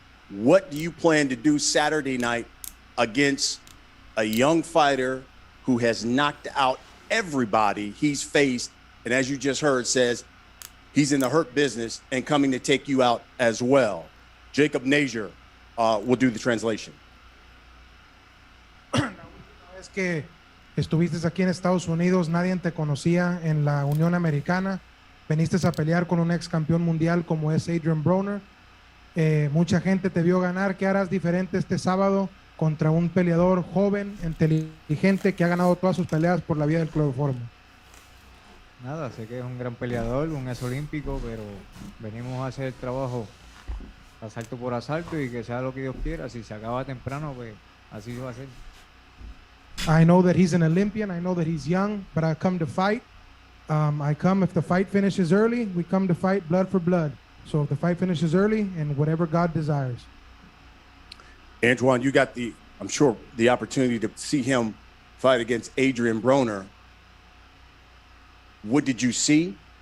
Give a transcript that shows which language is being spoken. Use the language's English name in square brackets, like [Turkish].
[English] What do you plan to do Saturday night against a young fighter who has knocked out everybody he's faced, and as you just heard, says he's in the hurt business and coming to take you out as well? Jacob Nazier will do the translation. [Spanish] La última vez que estuviste aquí en Estados Unidos, nadie te conocía en la Unión Americana. Veniste a pelear con un ex campeón mundial como es Adrian Broner. Mucha gente te vio ganar. ¿Qué harás diferente este sábado contra un peleador joven, inteligente, que ha ganado todas sus peleas por la vía del cloroformo? Nada, sé que es un gran peleador, un ex olímpico, pero venimos a hacer el trabajo asalto por asalto y que sea lo que Dios quiera. Si se acaba temprano, pues así va a ser. [English] I know that he's an Olympian. I know that he's young, but I come to fight. I come if the fight finishes early. We come to fight blood for blood. So if the fight finishes early, and whatever God desires. Antoine, you got I'm sure, the opportunity to see him fight against Adrian Broner. What did you see?